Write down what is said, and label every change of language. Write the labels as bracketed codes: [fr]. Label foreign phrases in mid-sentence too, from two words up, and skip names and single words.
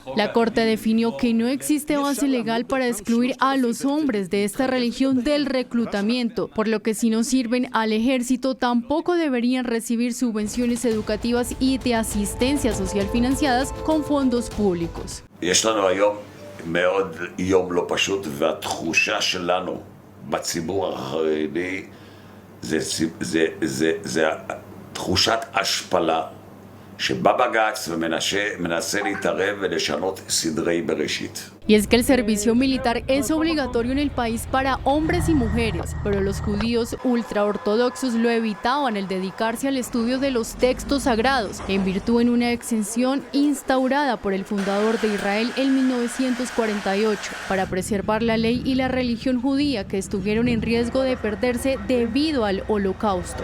[es] La Corte definió que no existe base legal para excluir a los hombres de esta religión del reclutamiento, por lo que si no sirven al ejército tampoco deberían recibir subvenciones educativas y de asistencia social financiera con fondos públicos. [he] יש לנו היום מאוד יום לא פשוט, והתחושה שלנו בציבור החרדי זה תחושת השפלה שבא בג"ץ ומנסה להתערב ולשנות סדרי בראשית. [es] Y es que el servicio militar es obligatorio en el país para hombres y mujeres, pero los judíos ultraortodoxos lo evitaban al dedicarse al estudio de los textos sagrados, en virtud de una exención instaurada por el fundador de Israel en 1948, para preservar la ley y la religión judía, que estuvieron en riesgo de perderse debido al Holocausto.